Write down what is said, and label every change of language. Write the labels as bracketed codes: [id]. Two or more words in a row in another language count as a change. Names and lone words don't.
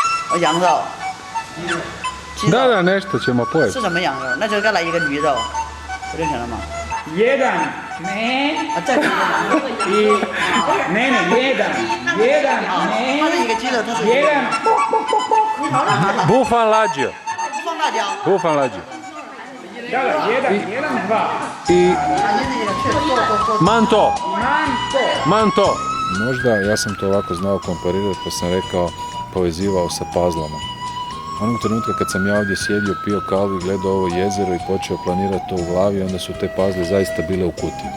[zh] 羊肉。鸡肉 [hr] Da, nešto ćemo pojeti. [zh] 是什么羊肉？那就该来一个驴肉，不就行了吗？ [hr] Jedan, ne, [zh] 啊，再给一个羊肉。 [hr] i, ne, jedan, [zh] 它是一 [hr] ne, [zh] 个鸡肉，它是 [hr] jedan, [zh] 不放辣椒. 不放辣椒。不放辣椒. [hr] da, jedan, dva, I [zh] 啊，你这个去， [hr] manto. manto. Manto. Možda ja sam to ovako znao komparirati pa sam rekao, povezivao sa pazlama. Onog trenutka kad sam ja ovdje sjedio, pio kavu i gledao ovo jezero i počeo planirati to u glavi, onda su te pazle zaista bile u kutiji.